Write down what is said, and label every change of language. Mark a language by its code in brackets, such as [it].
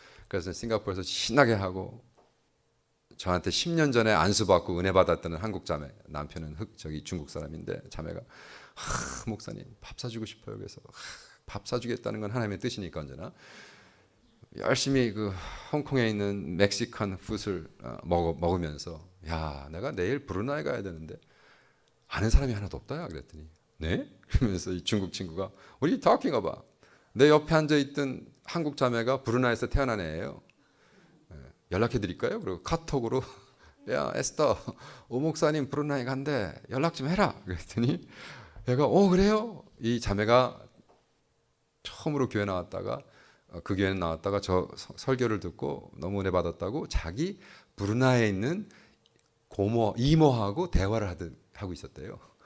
[ko] 그래서 싱가포르에서 신나게 하고 저한테 10년 전에 안수받고 은혜 받았던 한국 자매, 남편은 중국 사람인데 자매가 목사님 밥 사주고 싶어요. 그래서 밥 사주겠다는 건 하나님의 뜻이니까 언제나 열심히 그 홍콩에 있는 멕시칸 푸드를 먹으면서 야 내가 내일 브루나이 가야 되는데 아는 사람이 하나도 없다야 그랬더니 네? 그러면서 이 중국 친구가 [en] What are you talking about? [ko] 내 옆에 앉아있던 한국 자매가 브루나이에서 태어난 애예요. 연락해 드릴까요? 그리고 카톡으로 야 에스더 오 목사님 브루나이 간대 연락 좀 해라 그랬더니 얘가 그래요? 이 자매가 처음으로 교회 나왔다가 그 교회는 나왔다가 저 설교를 듣고 너무 은혜 받았다고 자기 브루나이에 있는 이모하고 대화를 하고 있었대요.